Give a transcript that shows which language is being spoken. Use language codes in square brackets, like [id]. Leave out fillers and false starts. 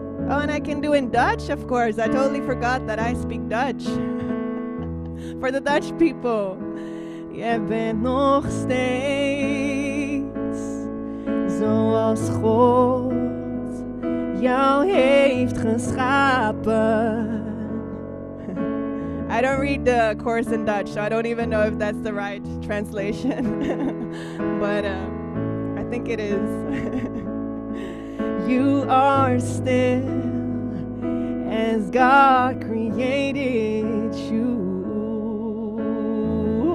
[en] Oh, and I can do in Dutch, of course. I totally forgot that I speak Dutch. For the Dutch people. [nl] Je bent nog steeds zoals God jou heeft geschapen. [en] I don't read the course in Dutch, so I don't even know if that's the right translation. But I think it is. You are still as God created you.